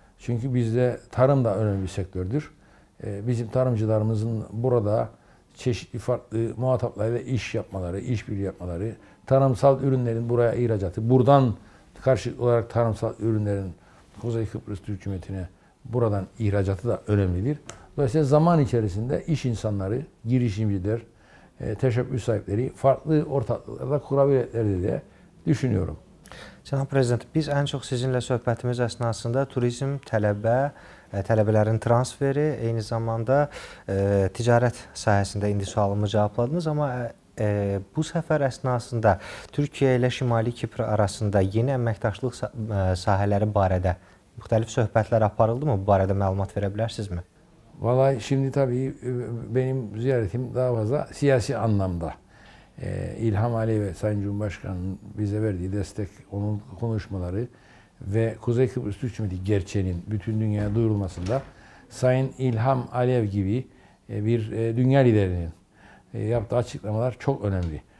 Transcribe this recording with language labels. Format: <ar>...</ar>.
<tr>Çünkü bizde tarım da önemli bir sektördür. Bizim tarımcılarımızın burada çeşitli farklı muhataplarla iş yapmaları, işbirliği yapmaları, tarımsal ürünlerin buraya ihracatı, buradan karşılıklı olarak tarımsal ürünlerin Kuzey Kıbrıs Türk Cumhuriyeti'ne buradan ihracatı da önemlidir. Dolayısıyla zaman içerisinde iş insanları, girişimciler, teşebbüs sahipleri farklı ortaklıklarla kurabilirler diye düşünüyorum.</tr> <az>Cənab Prezident, biz ən çox sizinlə söhbətimiz əsnasında turizm, tələbələrin transferi, eyni zamanda ticarət sahəsində indi sualımı cavabladınız, amma bu səfər əsnasında Türkiyə ilə Şimali Kipr arasında yeni əməkdaşlıq sahələri barədə müxtəlif söhbətlər aparıldı mı? Bu barədə məlumat verə bilərsinizmi?</az> <tr>Vallahi şimdi tabii benim ziyaretim daha fazla siyasi anlamda. İlham Aliyev ve Sayın Cumhurbaşkanı'nın bize verdiği destek, onun konuşmaları ve Kuzey Kıbrıs Türk Cumhuriyeti gerçeğinin bütün dünyaya duyurulmasında Sayın İlham Aliyev gibi bir dünya liderinin yaptığı açıklamalar çok önemli.</tr>